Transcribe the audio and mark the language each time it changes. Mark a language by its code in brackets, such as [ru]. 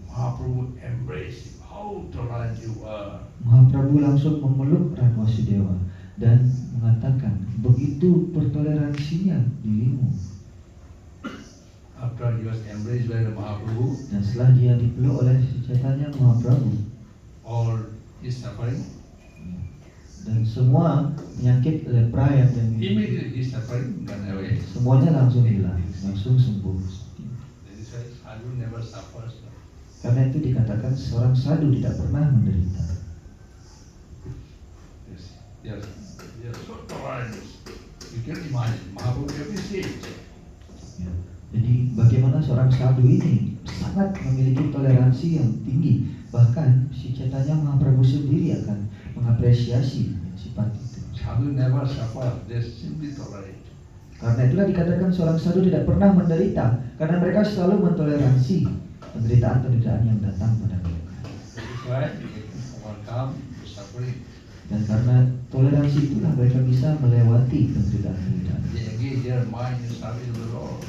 [en] Mahaprabhu embraced him. How tolerant you are. [id] Mahaprabhu langsung memeluk Ran Vasudeva dan mengatakan, begitu bertoleransinya dirimu. [en] After he was embraced by the Mahaprabhu, [id] Dan setelah dia dipeluk oleh si Chaitanya Mahaprabhu, [en] all his suffering, [id] dan semua penyakit lepra yang [en] immediately his suffering gone away. [id] semuanya langsung hilang, langsung sembuh. [en] That is why sadhu never suffers. [id] Karena itu dikatakan seorang sadhu tidak pernah menderita. [en] Yes, they are so tolerant. You can imagine, Mahaprabhu appreciates. [id] Ya. Jadi bagaimana seorang sadhu ini sangat memiliki toleransi yang tinggi, bahkan si Chaitanya Mahaprabhu sendiri akan mengapresiasi sifat itu. [en] Sadhu never suffer, they simply tolerate. [id] Karena itulah dikatakan seorang sadhu tidak pernah menderita, karena mereka selalu mentoleransi penderitaan-penderitaan yang datang pada mereka. [en] That is why they can overcome the suffering. [id] Dan karena toleransi itulah mereka bisa melewati penderitaan-penderitaan. [en] They engage their mind in service of the Lord.